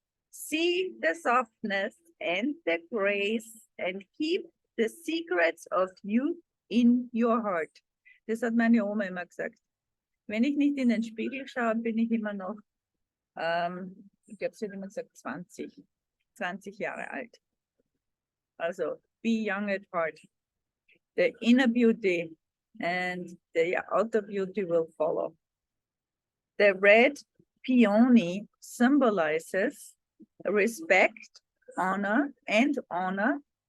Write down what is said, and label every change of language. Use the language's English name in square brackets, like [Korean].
[English] See the softness and the grace and keep the secrets of youth in your heart. [German] Das hat meine Oma immer gesagt. Wenn ich nicht in den Spiegel schaue, bin ich immer noch, ich glaube, sie hat immer gesagt 20 Jahre alt. [English] Also, be young at heart. The inner beauty and the outer beauty will follow. The red peony symbolizes respect, honor, and honor.